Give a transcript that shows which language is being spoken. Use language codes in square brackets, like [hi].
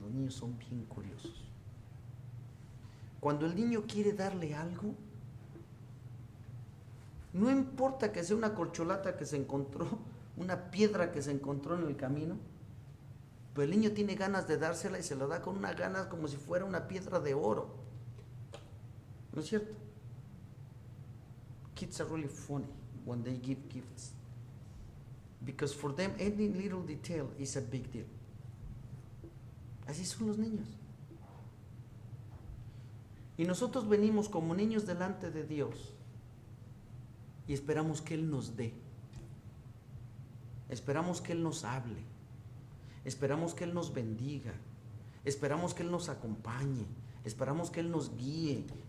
[es] Los niños son bien curiosos. Cuando el niño quiere darle algo, no importa que sea una corcholata que se encontró, una piedra que se encontró en el camino, pero el niño tiene ganas de dársela y se la da con una ganas como si fuera una piedra de oro. ¿No es cierto? [en] Kids are really funny when they give gifts, because for them any little detail is a big deal. [es] Así son los niños. Y nosotros venimos como niños delante de Dios y esperamos que Él nos dé. Esperamos que Él nos hable. Esperamos que Él nos bendiga. Esperamos que Él nos acompañe. Esperamos que Él nos guíe.